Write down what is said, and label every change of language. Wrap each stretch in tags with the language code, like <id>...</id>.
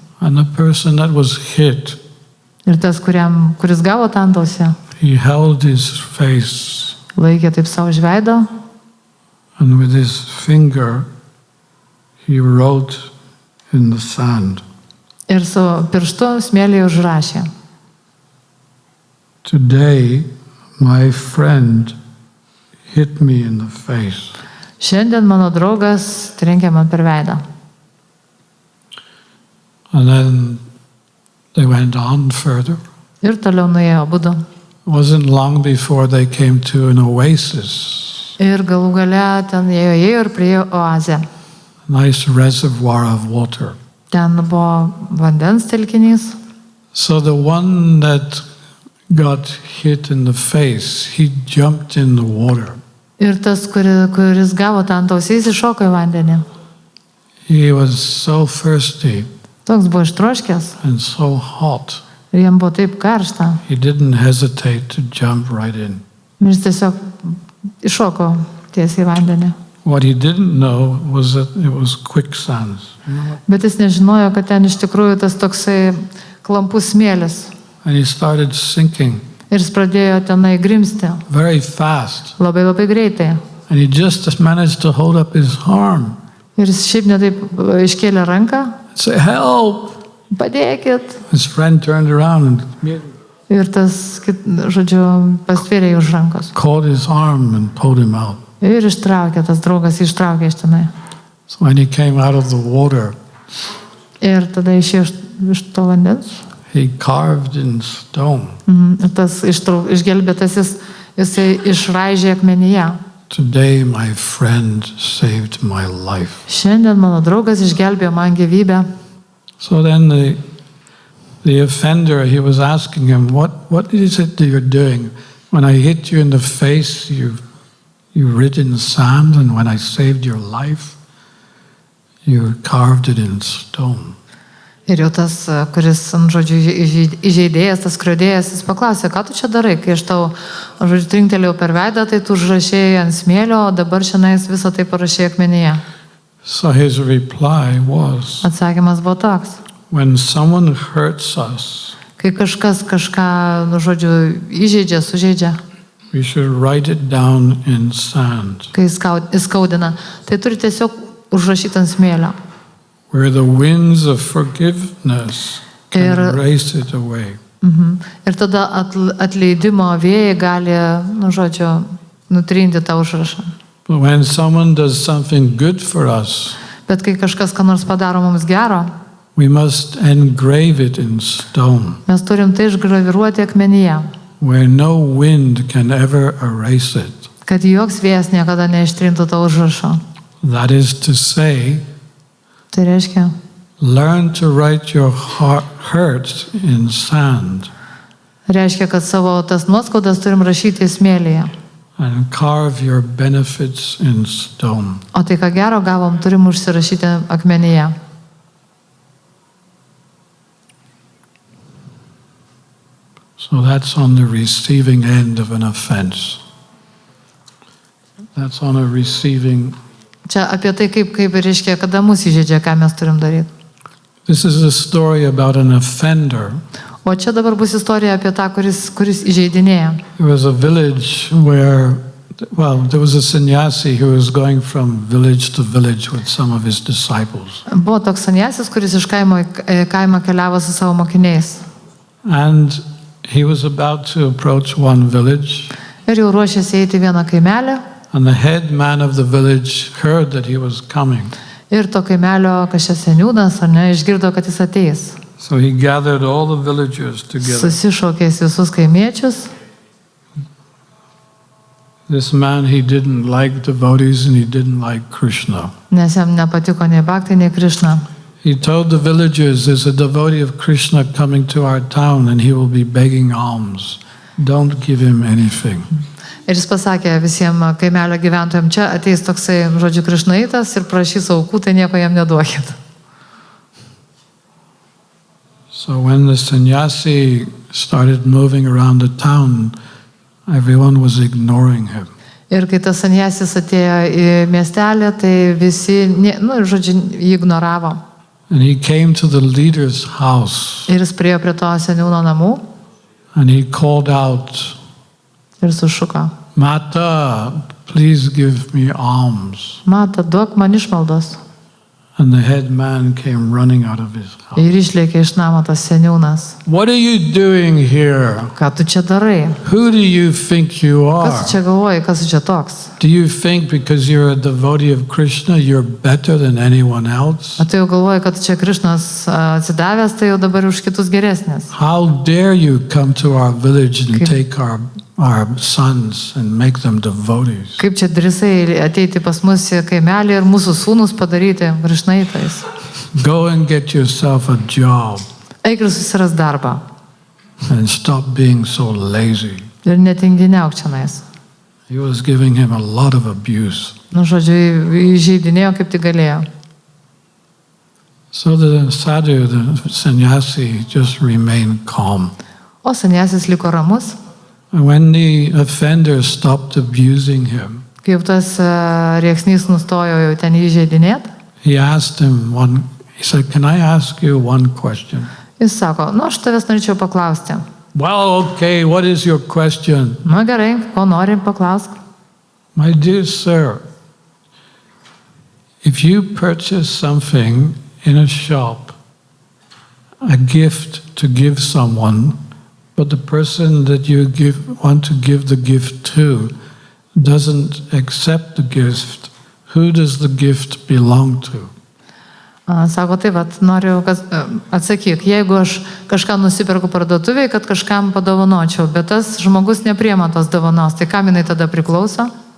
<en>And the person that was hit,</en> <lt>Ir tas, kuris gavo tą antausį,</lt> <en>he held his face</en> <lt>laikė taip savo žveido</lt> <en>and with his finger, he wrote in the sand.</en> <lt>ir su pirštu smėlyje užrašė.</lt> <en>Today, my friend hit me in the face.</en> <lt>Šiandien mano draugas trenkė man per veidą.</lt> <en>And then they went on further.</en> <lt>Ir toliau nuėjo abudu.</lt> <en>It wasn't long before they came to an oasis,</en> <lt>Ir galų gale ten ėjo ir priėjo oazę.</lt> <en>a nice reservoir of water.</en> <lt>Ten buvo vandens telkinys.</lt> <en>So the one that got hit in the face, he jumped in the water.</en> <lt>Ir tas, kuris gavo tą antausį, jis iššoko į vandenį.</lt> <en>He was so thirsty</en> <lt>Toks buvo ištroškęs</lt> <en>and so hot,</en> <lt>ir jam buvo taip karšta.</lt> <en>he didn't hesitate to jump right in.</en> <lt>Ir jis tiesiog iššoko tiesiai į vandenį.</lt> <en>What he didn't know was that it was quicksand.</en> <lt>Bet jis nežinojo, kad ten iš tikrųjų tas toksai klampus smėlis.</lt> <en>And he started sinking</en> <lt>Ir jis pradėjo tenai grimsti.</lt> <en>very fast.</en> <lt>Labai labai greitai.</lt> <en>And he just managed to hold up his arm</en> <lt>Ir jis šiaip netaip iškėlė ranką.</lt> <en>and say, "Help!"</en> <lt>Padėkit.</lt> <en>His friend turned around and</en> <lt>Ir tas, žodžiu, pastvėrė jį už rankos.</lt> <en>caught his arm and pulled him out.</en> <lt>Ir ištraukė, tas draugas ištraukė iš tenai.</lt> <en>So when he came out of the water,</en> <lt>Ir tada išėjo iš to vandens.</lt> <en>he carved in stone.</en> <lt>Ir tas išgelbėtasis, jisai išraižė akmenyje.</lt> <en>Today my friend saved my life.</en> <lt>Šiandien mano draugas išgelbėjo man gyvybę.</lt> <en>So then the offender, he was asking him, what is it that you're doing? When I hit you in the face, you writ in sand, and when I saved your life, you carved it in stone.</en> <lt>Ir jau tas, kuris, žodžiu, įžeidėjas, tas skriaudėjas, jis paklausė, ką tu čia darai, kai aš tau, žodžiu, trinktelėjau per veidą, tai tu užrašėjai ant smėlio, o dabar šiandien visą tai parašėjai akmenyje.</lt> <en>So his reply was,</en> <lt>Atsakymas buvo toks.</lt> <en>when someone hurts us,</en> <lt>Kai kažkas kažką, žodžiu, įžeidžia, sužeidžia,</lt> <en>we should write it down in sand,</en> <lt>kai įskaudina, tai turi tiesiog užrašyti ant smėlio.</lt> <en>where the winds of forgiveness can erase it away.</en> <lt>Ir tada atleidimo vėjai gali, žodžiu, nutrinti tą užrašą.</lt> <en>But when someone does something good for us,</en> <lt>Bet kai kažkas ką nors padaro mums gero,</lt> <en>we must engrave it in stone,</en> <lt>mes turim tai išgraviruoti akmenyje,</lt> <en>where no wind can ever erase it.</en> <lt>kad joks vėjas niekada neištrintų to užrašo.</lt> <en>That is to say,</en> <lt>Tai reiškia,</lt> <en>learn to write your hurt in sand</en> <lt>kad savo tas nuoskaudas turim rašyti į smėlyje.</lt> <en>and carve your benefits in stone.</en> <lt>O tai, ką gero gavom, turim užsirašyti akmenyje.</lt> <en>So that's on the receiving end of an offense. That's on a receiving.</en> <lt>Čia apie tai, kaip reiškia, kada mus įžeidžia, ką mes turim daryti.</lt> <en>This is a story about an offender.</en> <lt>O čia dabar bus istorija apie tą, kuris įžeidinėja.</lt> <en>There was a village where, there was a sannyasi who was going from village to village with some of his disciples.</en> <lt>Buvo toks sanyasis, kuris iš kaimo į kaimą keliavo su savo mokiniais.</lt> <en>And he was about to approach one village.</en> <lt>Ir jau ruošėsi eiti vieną kaimelį.</lt> <en>And the head man of the village heard that he was coming.</en> <lt>Ir to kaimelio kažkas seniūnas, ar ne, išgirdo, kad jis ateis.</lt> <en>So he gathered all the villagers together.</en> <lt>Susišaukė visus kaimiečius.</lt> <en>This man, he didn't like devotees and he didn't like Krishna.</en> <lt>Nes jam nepatiko nei Bhakti, nei Krishna.</lt> <en>He told the villagers, there's a devotee of Krishna coming to our town and he will be begging alms. Don't give him anything.</en> <lt>Ir jis pasakė visiems kaimelio gyventojams, čia ateis toksai, žodžiu, krišnaitas ir prašys aukų, tai nieko jam neduokit.</lt> <en>So when the sannyasi started moving around the town, everyone was ignoring him.</en> <lt>Ir kai tas sanjasis atėjo į miestelį, tai visi, žodžiu, jį ignoravo.</lt> <en>And he came to the leader's house</en> <lt>Ir jis priėjo prie to seniūno namų</lt> <en>and he called out,</en> <lt>ir sušuko.</lt> <en>Mata, please give me alms.</en> <lt>Mata, duok man išmaldos.</lt> <en>And the head man came running out of his house.</en> <lt>Ir išlėkė iš namo tas seniūnas.</lt> <en>What are you doing here?</en> <lt>Ką tu čia darai?</lt> <en>Who do you think you</en> <lt>Kas</lt> <en>are?</en> <lt>tu čia galvoji, kas tu čia toks?</lt> <en>Do you think because you're a devotee of Krishna, you're better than anyone else?</en> <lt>O tu jau galvoji, kad čia Krišnas atsidavęs, tai jau dabar už kitus geresnis.</lt> <en>How dare you come to our village and take our sons and make them devotees?</en> <lt>Kaip čia drįsai ateiti pas mus į kaimelį ir mūsų sūnus padaryti krišnaitais?</lt> <en>Go and get yourself a job</en> <lt>Eik ir susiras darbą.</lt> <en>and stop being so lazy.</en> <lt>Ir netinginiauk čianais.</lt> <en>He was giving him a lot of abuse.</en> <lt>Žodžiu, įžeidinėjo kaip tik galėjo.</lt> <en>So the sadhu, the sannyasi, just remained calm.</en> <lt>O sanjasis liko ramus.</lt> <en>And when the offender stopped abusing him,</en> <lt>Kai jau tas rėksnys nustojo jau ten įžeidinėt,</lt> <en>he asked him he said, can I ask you one question?</en> <lt>jis sako, aš tavęs norėčiau paklausti.</lt> <en>Well, okay, what is your question?</en> <lt>Gerai, ko nori, paklausk.</lt> <en>My dear sir, if you purchase something in a shop, a gift to give someone, but the person that you want to give the gift to doesn't accept the gift, who does the gift belong to?</en> <lt>Sako, tai vat, noriu atsakyk, jeigu aš kažką nusiperku parduotuvėje, kad kažkam padovanočiau, bet tas žmogus nepriema tos dovanos, tai kam jinai tada priklauso?</lt>